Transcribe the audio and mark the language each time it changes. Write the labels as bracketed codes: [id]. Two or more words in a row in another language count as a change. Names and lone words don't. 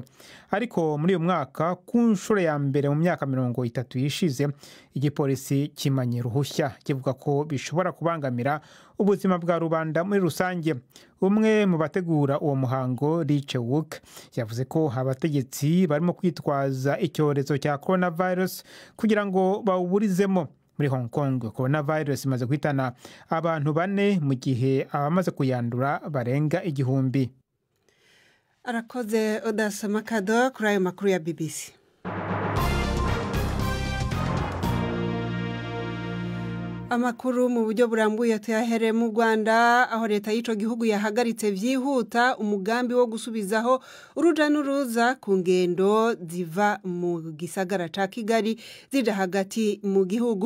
[rw] Ariko muri uyu mwaka ku nshuro ya mbere mu myaka 30 yishize, igipolisi kimanye ruhushya kivuga ko bishobora kubangamira ubuzima bwa rubanda muri rusange. Umwe mu bategura uwo muhango, Riche Wook, yavuze ko abategetsi barimo kwitwaza icyorezo cya coronavirus kugira ngo bawuburizemo. Muri Hong Kong, coronavirus imaze guhitana abantu 4 mu gihe abamaze kuyandura barenga 1,000. Arakoze Odasa Makado kuri ayo makuru ya BBC. [rn] Amakuru mu buryo burambuye tuyahere mu Rwanda, aho leta y'ico gihugu yahagaritse vyihuta umugambi wo gusubizaho uruja n'uruza ku ngendo ziva mu gisagara ca Kigali zija hagati mu gihugu.